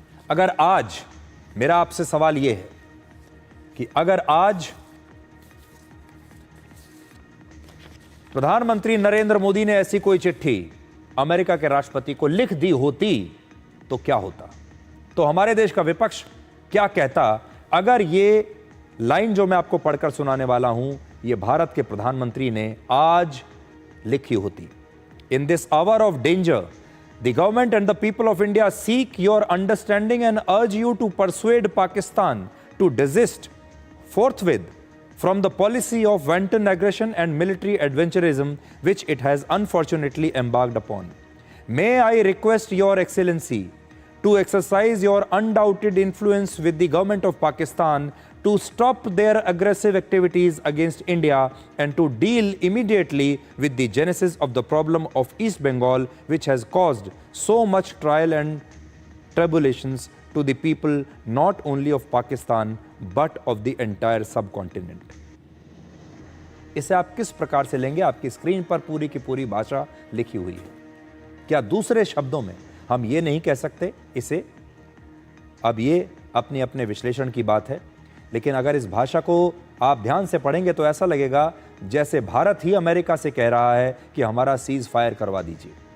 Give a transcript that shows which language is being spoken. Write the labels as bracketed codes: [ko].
[hi] अगर आज मेरा आपसे सवाल यह है कि अगर आज प्रधानमंत्री नरेंद्र मोदी ने ऐसी कोई चिट्ठी अमेरिका के राष्ट्रपति को लिख दी होती तो क्या होता, तो हमारे देश का विपक्ष क्या कहता अगर ये लाइन जो मैं आपको पढ़कर सुनाने वाला हूं ये भारत के प्रधानमंत्री ने आज लिखी होती। [en] In this hour of danger the government and the people of India seek your understanding and urge you to persuade Pakistan to desist forthwith from the policy of wanton aggression and military adventurism which it has unfortunately embarked upon. May I request your excellency to exercise your undoubted influence with the government of Pakistan to stop their aggressive activities against India and to deal immediately with the genesis of the problem of East Bengal, which has caused so much trial and tribulations to the people not only of Pakistan but of the entire subcontinent. [hi] इसे आप किस प्रकार से लेंगे? आपकी screen पर पूरी की पूरी भाषा लिखी हुई है। क्या दूसरे शब्दों में हम ये नहीं कह सकते इसे? अब ये अपने अपने विश्लेषण की बात है, लेकिन अगर इस भाषा को आप ध्यान से पढ़ेंगे तो ऐसा लगेगा जैसे भारत ही अमेरिका से कह रहा है कि हमारा सीज फायर करवा दीजिए।